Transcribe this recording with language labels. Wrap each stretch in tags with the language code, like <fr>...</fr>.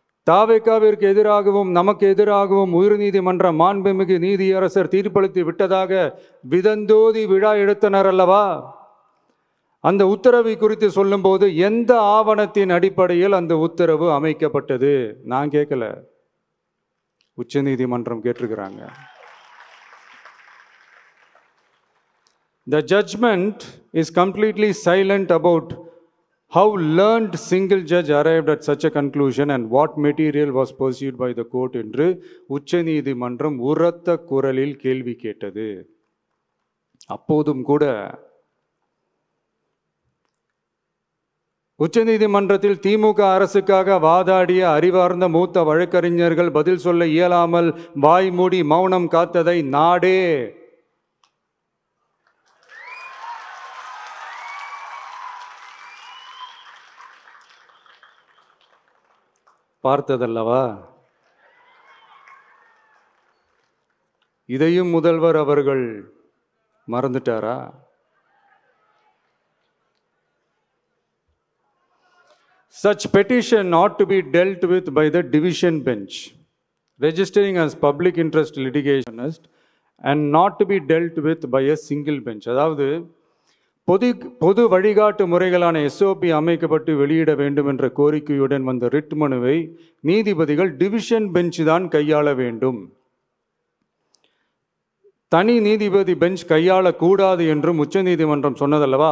<ta>தாவேகாவிற்கு எதிராகவும் நமக்கு எதிராகவும் உயர்நீதிமன்ற மாண்புமிகு நீதியரசர் தீர்ப்பளித்து விட்டதாக விதந்தோதி விழா எடுத்தனர் அல்லவா? அந்த உத்தரவை குறித்து சொல்லும்போது எந்த ஆவணத்தின் அடிப்படையில் அந்த உத்தரவு அமைக்கப்பட்டது? நான் கேட்கல, உச்சநீதிமன்றம் கேட்டிருக்கிறாங்க.</ta> <en>The judgment is completely silent about how learned single judge arrived at such a conclusion and what material was pursued by the court</en> <ta>என்று உச்சநீதிமன்றம் உரத்த குரலில் கேள்வி கேட்டது. அப்போதும் கூட உச்சநீதிமன்றத்தில் திமுக அரசுக்காக வாதாடிய அறிவார்ந்த மூத்த வழக்கறிஞர்கள் பதில் சொல்ல இயலாமல் வாய் மூடி மௌனம் காத்ததை நாடே பார்த்ததல்லவா? இதையும் முதல்வர் அவர்கள் மறந்துட்டாரா?</ta> <en>Such petition ought to be dealt with by the division bench, registering as public interest litigation and not to be dealt with by a single bench.</en> <ta>அதாவது பொது வழிகாட்டு முறைகளான SOP அமைக்கப்பட்டு வெளியிட வேண்டும் என்ற கோரிக்கையுடன் வந்த ரிட் மனுவை நீதிபதிகள் டிவிஷன் பெஞ்ச் தான் கையாள வேண்டும், தனி நீதிபதி பெஞ்ச் கையாளக்கூடாது என்றும் உச்சநீதிமன்றம் சொன்னதல்லவா?</ta>